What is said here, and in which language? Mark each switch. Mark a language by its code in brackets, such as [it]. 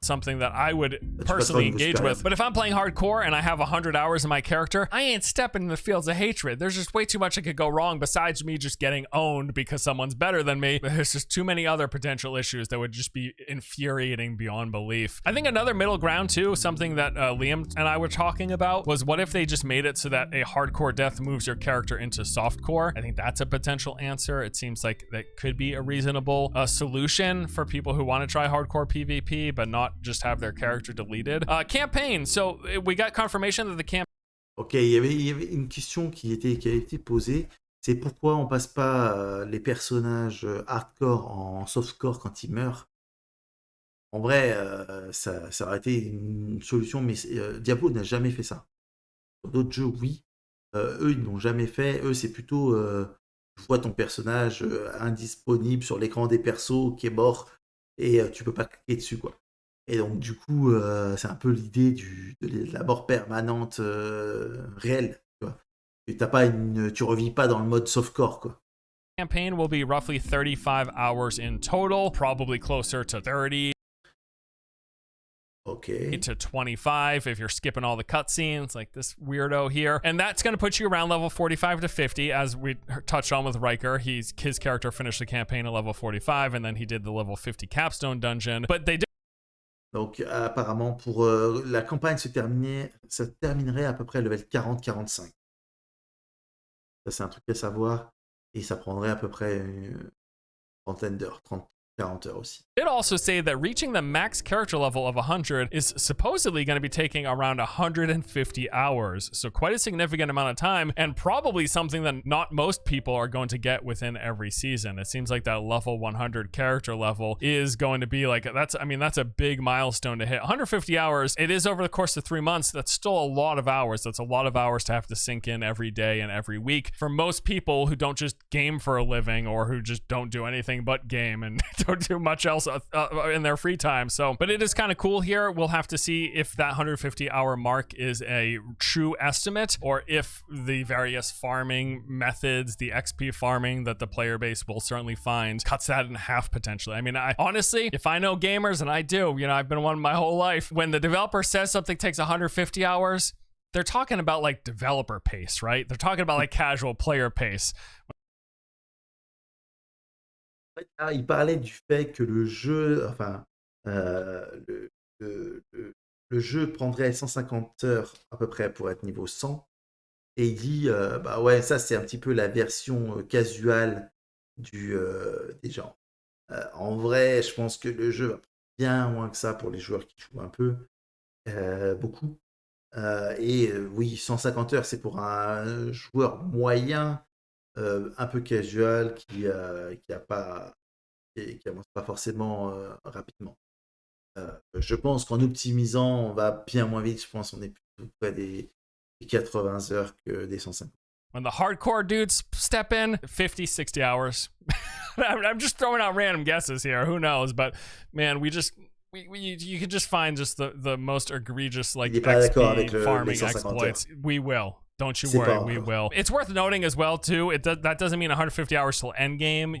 [en] Something that I would personally engage with. But if I'm playing hardcore and I have 100 hours in my character, I ain't stepping in the Fields of Hatred. There's just way too much that could go wrong besides me just getting owned because someone's better than me. There's just too many other potential issues that would just be infuriating beyond belief. I think another middle ground too, something that Liam and I were talking about, was what if they just made it so that a hardcore death moves your character into softcore? I think that's a potential answer. It seems like that could be a reasonable solution for people who want to try hardcore PvP, but not just have their character deleted. Campaign. So we got confirmation that the campaign. [fr] Ok, il y avait une question qui a été posée. C'est pourquoi on passe pas les personnages hardcore en softcore quand ils meurent. En vrai, ça aurait été une solution, mais Diablo n'a jamais fait ça. Sur d'autres jeux, oui. Eux, ils n'ont jamais fait. Eux, c'est plutôt, tu vois ton personnage indisponible sur l'écran des persos qui est mort et tu peux pas cliquer dessus, quoi. Et donc, du coup, c'est un peu l'idée de la mort permanente réelle, tu vois. Et tu revis pas dans le mode softcore, quoi. [en] Campaign will be roughly 35 hours in total, probably closer to 30. Okay. To 25 if you're skipping all the cutscenes like this weirdo here, and that's going to put you around level 45 to 50, as we touched on with Riker. His character finished the campaign at level 45, and then he did the level 50 capstone dungeon, but they did. [fr] Donc apparemment pour la campagne ça terminerait à peu près level 40-45. Ça c'est un truc à savoir, et ça prendrait à peu près une trentaine d'heures, 30-40 heures aussi. [en] It also say that reaching the max character level of 100 is supposedly going to be taking around 150 hours. So quite a significant amount of time, and probably something that not most people are going to get within every season. It seems like that level 100 character level is going to be like, that's a big milestone to hit. 150 hours, it is over the course of 3 months. That's still a lot of hours. That's a lot of hours to have to sink in every day and every week. For most people who don't just game for a living, or who just don't do anything but game and don't do much else in their free time. So, but it is kind of cool here. We'll have to see if that 150 hour mark is a true estimate, or if the various farming methods, the XP farming that the player base will certainly find, cuts that in half potentially. I mean, honestly, if I know gamers, and I do, I've been one my whole life, when the developer says something takes 150 hours, they're talking about like developer pace, right? They're talking about like casual player pace. [fr] Il parlait du fait que le jeu, enfin, le, le- le- le jeu prendrait 150 heures à peu près pour être niveau 100. Et il dit, bah ouais, ça c'est un petit peu la version casual des gens. En vrai, je pense que le jeu va prendre bien moins que ça pour les joueurs qui jouent un peu, beaucoup. Oui, 150 heures, c'est pour un joueur moyen, un peu casual, qui avance pas forcément rapidement. Je pense qu'en optimisant, on va bien moins vite. Je pense qu'on est plutôt près des 80 heures que des 150. [en] When the hardcore dudes step in, 50, 60 hours. I'm just throwing out random guesses here. Who knows? But man, you can just find just the most egregious like XP farming exploits. We will. Don't you worry, we will. It's worth noting as well, too, that doesn't mean 150 hours till endgame.